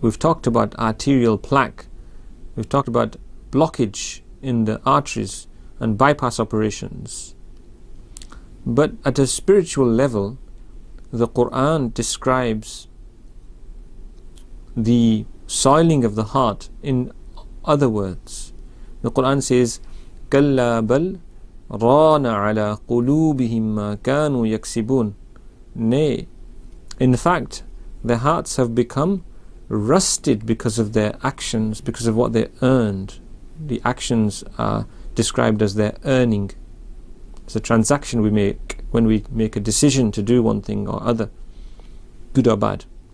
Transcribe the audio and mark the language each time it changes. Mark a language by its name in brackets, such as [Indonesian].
[English] We've talked about arterial plaque, we've talked about blockage in the arteries, and bypass operations. But at a spiritual level, the Quran describes the soiling of the heart in other words. The Quran says, [Arabic] كَلَّا بَلْ رَانَ عَلَى قُلُوبِهِمْ مَا كَانُوا يَكْسِبُونَ. [English] Nay, in fact, their hearts have become rusted because of their actions, because of what they earned. The actions are described as their earning. It's a transaction we make when we make a decision to do one thing or other, good or bad.